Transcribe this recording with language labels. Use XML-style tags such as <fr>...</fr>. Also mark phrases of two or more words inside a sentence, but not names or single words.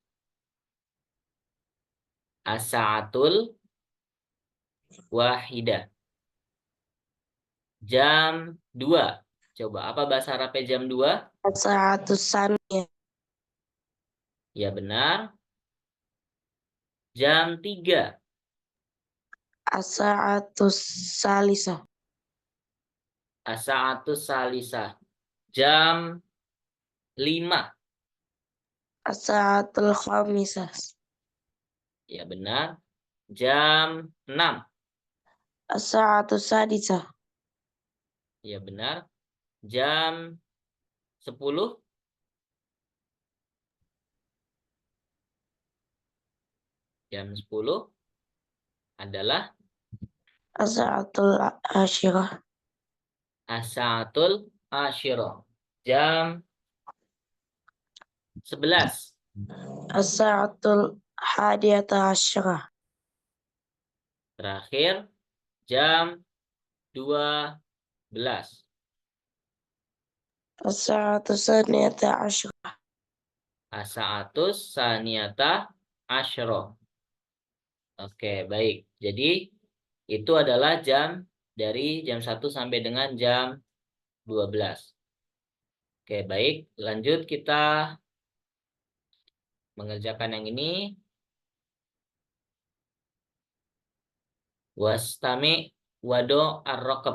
<ar>الساعة الواحدة.</ar> <id>Jam 2. Coba, apa bahasa Arabnya jam 2?</id> <ar>الساعة الثانية.</ar> <id>Ya, benar. Jam 3.</id> <ar>الساعة الثالثة. الساعة الثالثة.</ar> <id>Jam 5.</id> <ar>الساعة الخامسة.</ar> <id>Ya, benar. Jam 6.</id> <ar>الساعة السادسة.</ar> <id>Ya, benar. Jam 10. Jam 10 adalah</id> <ar>الساعة العاشرة. الساعة العاشرة.</ar> <id>Jam 11.</id> <ar>الساعة الحادية عشرة.</ar> <id>Terakhir, jam 12.</id> <ar>الساعة الثانية عشرة. الساعة الثانية عشرة.</ar> <id>Oke, baik. Jadi, itu adalah jam dari jam 1 sampai dengan jam 12. Oke, baik. Lanjut kita mengerjakan yang ini.</id> <ar>واستمع وضع الرقم.</ar>